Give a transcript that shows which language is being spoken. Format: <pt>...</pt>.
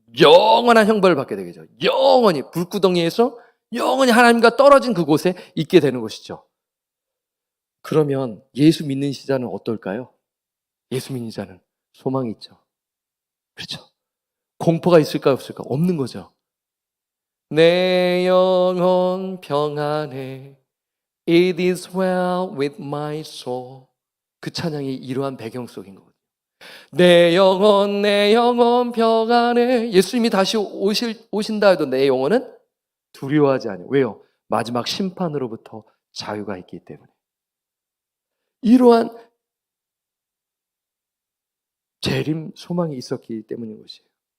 <ko>영원한 형벌을 받게 되겠죠. 영원히 불구덩이에서 영원히 하나님과 떨어진 그곳에 있게 되는 것이죠. 그러면 예수 믿는 자는 어떨까요? 예수 믿는 자는 소망이 있죠. 그렇죠. 공포가 있을까 없을까? 없는 거죠. 내 영혼 평안해</ko> <en>It is well with my soul.</en> <ko>그 찬양이 이러한 배경 속인 거거든요. 내 영혼 평안해. 예수님이 다시 오신다 해도 내 영혼은 두려워하지 않아요. 왜요? 마지막 심판으로부터 자유가 있기 때문에. 이러한 재림 소망이 있었기 때문인 것이에요.</ko>